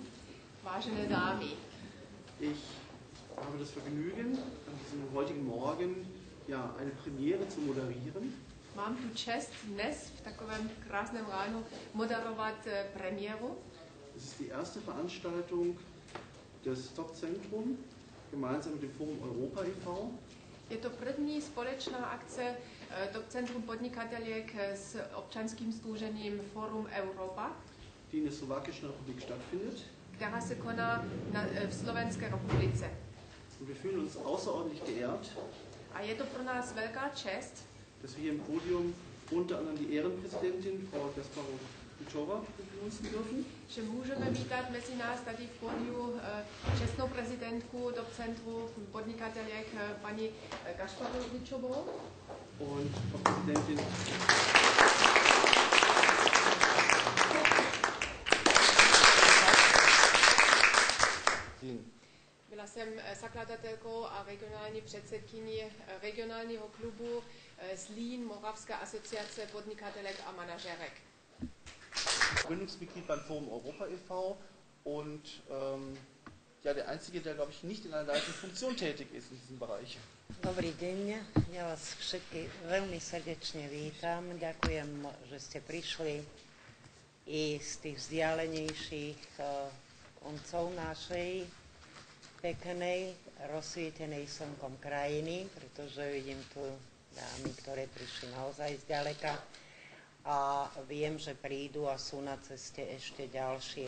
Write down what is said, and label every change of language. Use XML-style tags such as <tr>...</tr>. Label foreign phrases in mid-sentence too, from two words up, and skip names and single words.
<cs>vážené dámy,</cs> <de>ich habe das Vergnügen, an diesem heutigen Morgen ja, eine Premiere zu moderieren.</de> <cs>Mám tu čest dnes v takovém krásném ránu moderovat premiéru.</cs> <de>Es ist die erste Veranstaltung des Top-Zentrum gemeinsam mit dem Forum Europa e.V.</de> <cs>Je to první společná akce Top Centrum podnikateliek s občanským sdružením Forum Europa,</cs> <de>die in der Slowakischen Republik stattfindet.</de> <cs>Která se koná v Slovenské republice.</cs> <de>Und wir fühlen uns außerordentlich geehrt,</de> <cs>a je to pro nás velká čest,</cs> <de>dass wir hier im Podium unter anderem die Ehrenpräsidentin Frau Gasparov-Kuchova begrüßen dürfen.</de> <cs>Že můžeme vítat mezi nás tady v pódiu čestnou prezidentku Top Centru podnikateliek paní Gasparovičovou.</cs> <de>Und Frau Präsidentin</de> <cs>Byla jsem zakladatelkou a regionální předsedkyní regionálního klubu Zlín, Moravská asociace podnikatelek a manažerek.</cs> <de>Gründungsmitglied beim Forum Europa e.V. und ja, der Einzige, der, glaube ich, nicht in einer leitenden Funktion tätig ist in diesem Bereich.</de> <sk>Dobrý deň, ja vás všetky veľmi srdečne vítam. Ďakujem, že ste prišli i z tých vzdialenejších koncov našej peknej, rozsvietenej slnkom krajiny, pretože vidím tu dámy, ktoré prišli naozaj zďaleka a viem, že prídu a sú na ceste ešte ďalšie.</sk>